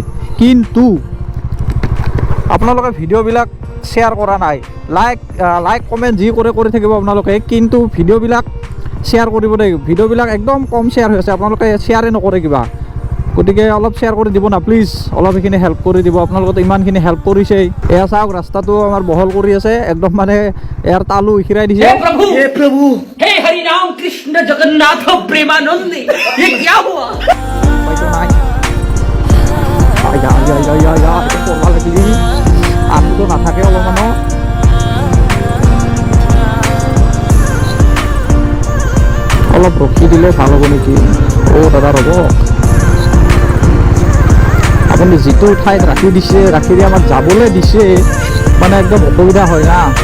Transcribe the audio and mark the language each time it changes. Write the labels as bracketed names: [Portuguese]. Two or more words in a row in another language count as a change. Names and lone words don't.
[Assamese] কিন্তু আপোনালোকে ভিডিঅ'বিলাক শ্বেয়াৰ কৰা নাই, [English] like comment [Assamese] যি কৰি থাকিব আপোনালোকে, কিন্তু ভিডিঅ'বিলাক শ্বেয়াৰ কৰিব দেই। ভিডিঅ'বিলাক একদম কম শ্বেয়াৰ হৈ আছে, আপোনালোকে শ্বেয়াৰে নকৰে কিবা। গতিকে অলপ শ্বেয়াৰ কৰি দিব না প্লিজ, অলপ সেইখিনি হেল্প কৰি দিব। আপোনালোকে ইমানখিনি হেল্প কৰিছেই। এয়া চাওক ৰাস্তাটো আমাৰ বহল কৰি আছে, একদম মানে ইয়াৰ তালু উখিৰাই দিছে। [Hindi] हे प्रभु हे हरि राम कृष्ण जगन्नाथ प्रेमानंद ये क्या हुआ? [Assamese] আমিতো নাথাকে অলপমানো। অলপ ৰখি দিলে ভাল হ'ব নেকি? দাদা ৰ'ব, আপুনি যিটো ঠাইত ৰাখি দিছে, ৰাখি দি আমাক যাবলৈ দিছে, মানে একদম অসুবিধা হয় না।